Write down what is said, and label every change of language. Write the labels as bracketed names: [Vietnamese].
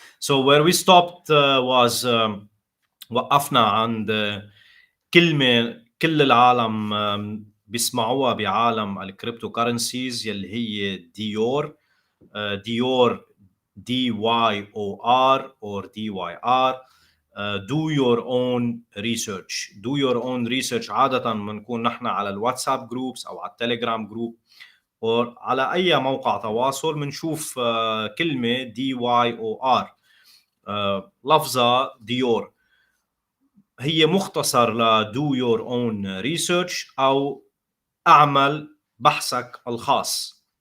[English] So where we stopped was [Arabic] وقفنا عند كلمة كل العالم بيسمعوها بعالم الكريبتو كارنسيز يلي هي ديور. ديور DYOR or DYR. [English] Do your own research. Do your own research. [Arabic] عادة بنكون نحن على الواتساب جروبس أو على التليجرام جروب أو على أي موقع تواصل بنشوف كلمة DYOR. لفظة ديور هي مختصر ل [English] do your own research [Arabic] أو أعمل بحثك الخاص.